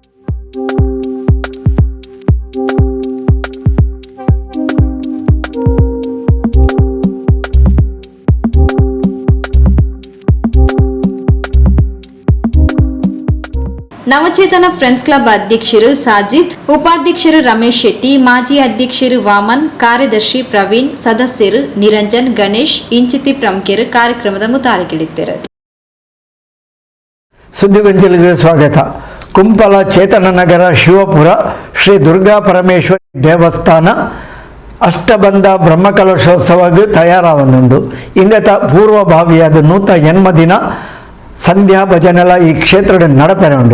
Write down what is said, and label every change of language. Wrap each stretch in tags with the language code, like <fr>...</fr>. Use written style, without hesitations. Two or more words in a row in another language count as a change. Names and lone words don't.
<tcy>ನವಚೇತನ ಫ್ರೆಂಡ್ಸ್ ಕ್ಲಬ್ ಅಧ್ಯಕ್ಷರು ಸಾಜಿದ್, ಉಪಾಧ್ಯಕ್ಷರು ರಮೇಶ್ ಶೆಟ್ಟಿ, ಮಾಜಿ ಅಧ್ಯಕ್ಷರು ವಾಮನ್, ಕಾರ್ಯದರ್ಶಿ ಪ್ರವೀಣ್, ಸದಸ್ಯರು ನಿರಂಜನ್, ಗಣೇಶ್, ಇಂಚಿತಿ ಪ್ರಮುಖರು ಕಾರ್ಯಕ್ರಮದ ಮುತಾಲಿಕಿಡಿದ್ದರು. ಸುದ್ದಿಗೊಂಚಲಿಗೆ ಸ್ವಾಗತ. ಕುಂಪಲ ಚೇತನನಗರ ಶಿವಪುರ ಶ್ರೀ ದುರ್ಗಾ ಪರಮೇಶ್ವರಿ ದೇವಸ್ಥಾನ ಅಷ್ಟಬಂಧ ಬ್ರಹ್ಮಕಲಶೋತ್ಸವಕ್ಕೆ ತಯಾರಾವೊಂದುಂಡು. ಇಂದತ ಪೂರ್ವಭಾವಿಯಾದ ನೂತ ಜನ್ಮದಿನ ಸಂಧ್ಯಾ ಭಜನೆಲ ಈ ಕ್ಷೇತ್ರದ ನಡಪೆರಂಡು.</tcy>